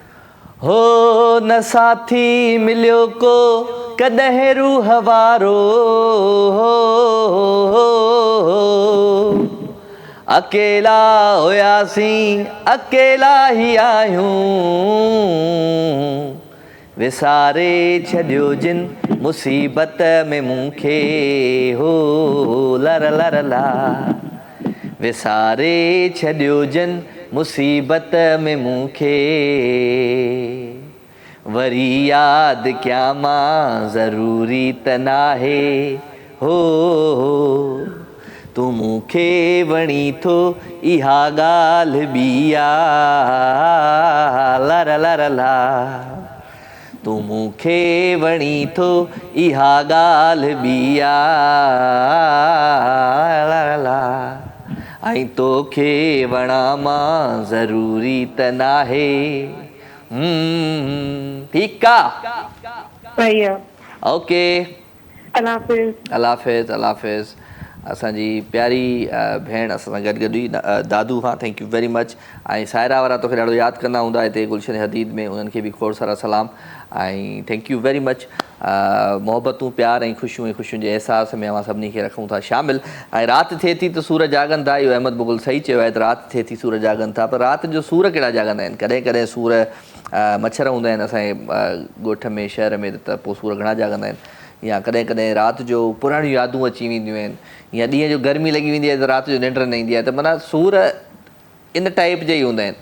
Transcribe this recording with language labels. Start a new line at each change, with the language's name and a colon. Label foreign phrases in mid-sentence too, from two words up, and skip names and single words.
Sindhi: हो न साथी मिलियो को कॾहिं रूह वारो, अकेला हुयासीं अकेला ई आहियूं, विसारे छॾियो जिन मुसीबत में मूंखे, हो लर लर ला, विसारे छॾियो जिन मुसीबत में मूंखे, वरी यादि कयां मां ज़रूरी त नाहे, हो तूं मूंखे वणी थो इहा ॻाल्हि बि आहे, लर लर ला, तूं मूंखे वणी थो इहा ॻाल्हि बि आहे, लर ला, ऐं तोखे वणा मां ज़रूरी त नाहे। ठीकु आहे? सही आहे। ओके, अल्लाह हाफ़िज़। अल्लाह हाफ़िज़, अल्लाह हाफ़िज़। असांजी प्यारी भेण असां सां गॾु हुई दादू।
English: हाँ thank you very much।
Sindhi: ऐं सायरा वारा तोखे ॾाढो यादि कंदा हूंदा हिते गुलशन हदीद में, उन्हनि खे बि खोड़ सारा सलाम ऐं
English: thank you very much.
Sindhi: मोहबतूं प्यार ऐं ख़ुशियूं जे अहसास में असां सभिनी खे रखूं था शामिल। ऐं राति थिए थी त सूर जाॻनि था, इहो अहमद मुग़ल सही चयो आहे त राति थिए थी सूर जाॻनि था, पर राति जो सूर कहिड़ा जाॻंदा आहिनि? कॾहिं कॾहिं सूर मच्छर हूंदा आहिनि असांजे ॻोठ में शहर में, त पोइ सूर घणा जाॻंदा आहिनि, या कॾहिं कॾहिं राति जो पुराणियूं यादूं अची वेंदियूं आहिनि, या ॾींहं जो गर्मी लॻी वेंदी आहे त राति जो निंड न ईंदी आहे, त माना सूर इन टाइप जा ई हूंदा आहिनि।